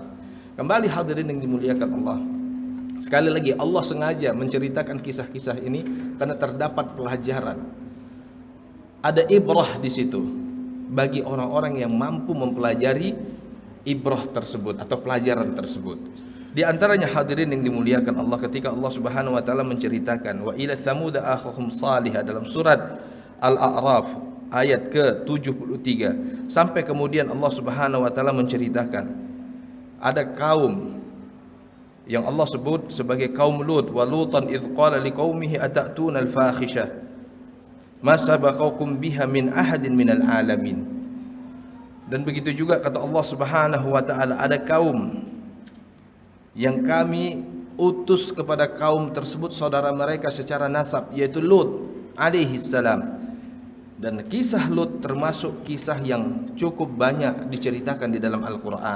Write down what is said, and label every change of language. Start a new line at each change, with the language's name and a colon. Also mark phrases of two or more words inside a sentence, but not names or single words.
Indonesian: Kembali hadirin yang dimuliakan Allah, sekali lagi Allah sengaja menceritakan kisah-kisah ini karena terdapat pelajaran. Ada ibrah di situ bagi orang-orang yang mampu mempelajari ibrah tersebut atau pelajaran tersebut. Di antaranya hadirin yang dimuliakan Allah, ketika Allah
Arabic: سبحانه وتعالى
Indonesian: menceritakan
Arabic: وإلى ثمود أخاهم صالحا
Indonesian: dalam surat Al-A'raf ayat ke-73, sampai kemudian Allah
Arabic: سبحانه وتعالى
Indonesian: menceritakan ada kaum yang Allah sebut sebagai kaum Lut,
Arabic: ولوطا إذ قال لقومه أتأتون الفاحشة ما سبقكم بها من أحد من العالمين.
Indonesian: Dan begitu juga kata Allah
Arabic: سبحانه وتعالى,
Indonesian: ada kaum yang kami utus kepada kaum tersebut saudara mereka secara nasab, yaitu Lut
Arabic: عليه السلام.
Indonesian: Dan kisah Lut termasuk kisah yang cukup banyak diceritakan di dalam Al-Quran.